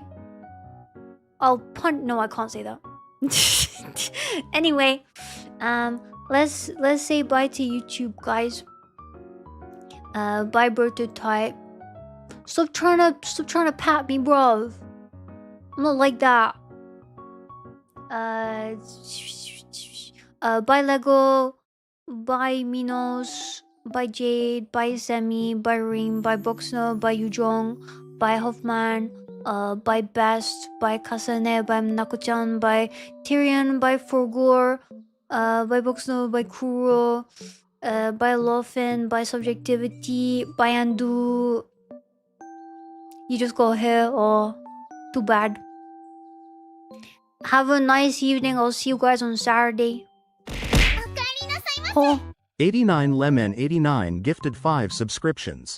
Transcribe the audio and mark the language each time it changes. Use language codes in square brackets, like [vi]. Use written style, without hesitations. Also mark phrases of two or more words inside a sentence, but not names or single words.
[en] I'll punt. No, I can't say that. Anyway, let's say bye to YouTube, guys. Bye, birthday type. Stop trying to pat me, bro. I'm not like that. Bye Lego. Bye Minos. Bye Jade. Bye Semi. Bye Reem. Bye Boxner. Bye Yujong. Bye Hoffman. By Best, by Kasane, by Nakuchan, by Tyrion, by Forgor, by Boxno, by Kuro, by Lofin, by Subjectivity, by Andu. You just go here, or too bad. Have a nice evening. I'll see you guys on Saturday. Oh, 89 Lemon 89 gifted 5 subscriptions.